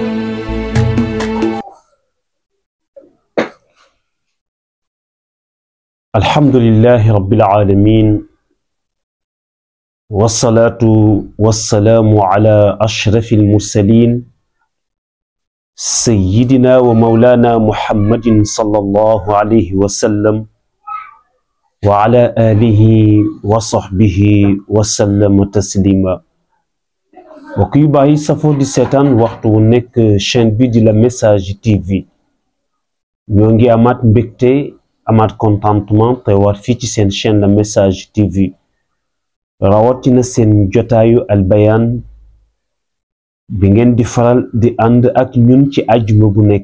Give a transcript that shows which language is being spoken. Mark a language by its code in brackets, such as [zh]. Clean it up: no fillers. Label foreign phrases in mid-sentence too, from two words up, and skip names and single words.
[ar] الحمد لله رب العالمين والصلاة والسلام على أشرف المرسلين سيدنا ومولانا محمد صلى الله عليه وسلم وعلى آله وصحبه وسلم تسليما. [wo] وكي باي سافو دي سيتان وقتو نيك chaîne bi di La Message TV ñoo ngi amaat mbégte amaat contentement te war fii ci seen chaîne La Message TV rawatina seen jotaayu Al Bayaan bi ngeen di faral di ànd ak ñun ci àjjuma bu nekk.